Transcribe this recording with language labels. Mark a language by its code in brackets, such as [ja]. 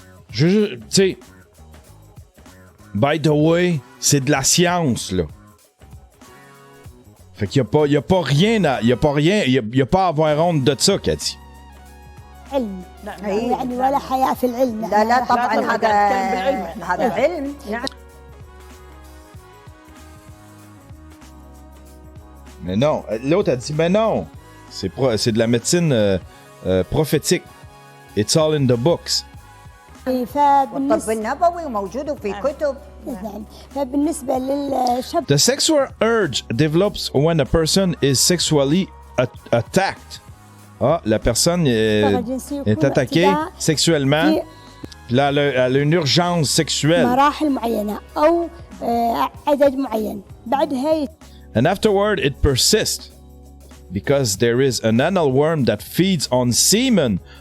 [fr] Tu sais, [en] by the way, [fr] c'est de la science, là. Fait qu'il y a pas rien à avoir honte de ça, Cathy. [ar] علم يعني ولا حياة في العلم. لا طبعا هذا علم. [fr] Mais non, l'autre a dit, mais non, c'est de la médecine prophétique. [en] It's all in the books. [ar] والطب النبوي وموجود في كتب. فبالنسبة للشاب. [en] The sexual urge develops when a person is sexually attacked. [fr] La personne est attaquée sexuellement. Là, elle a une urgence sexuelle. [ar] مراحل معينة أو عدد معين. بعدها [en] And afterward, it persists because there is an anal worm that feeds on semen.